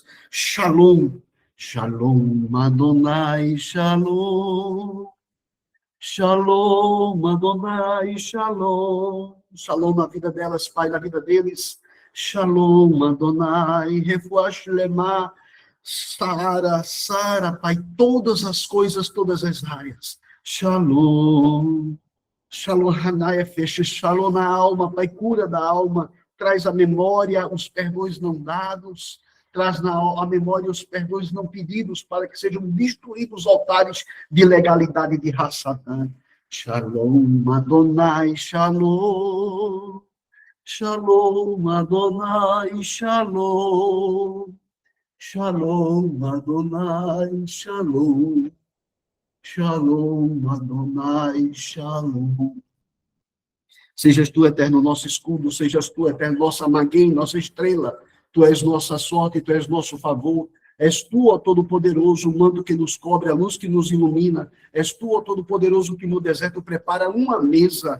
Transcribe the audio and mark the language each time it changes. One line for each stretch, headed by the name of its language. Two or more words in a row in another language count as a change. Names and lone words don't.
Hebrew: שלום. שלום אדני, שלום. שלום אדני, שלום.
Portuguese: Shalom na vida delas, Pai, na vida deles.
Hebrew: שלום אדני, רפואה שלמה.
Portuguese: Sara, Pai, todas as coisas, todas as áreas.
Hebrew: שלום. שלום, Hanaya,
Portuguese: fecha. Shalom na alma, Pai, cura da alma. Traz à memória os perdões não dados. Traz à memória os perdões não pedidos, para que sejam destruídos os altares de legalidade de Hassadã.
Hebrew: שלום, אדני, שלום. שלום, אדני, שלום. שלום, אדני, שלום. שלום, אדני, שלום.
Portuguese: Sejas tu, Eterno, nosso escudo, sejas tu, Eterno, nossa maguém, nossa estrela. Tu és nossa sorte, tu és nosso favor. És tu, ó Todo-Poderoso, o manto que nos cobre, a luz que nos ilumina. És tu, ó Todo-Poderoso, que no deserto prepara uma mesa.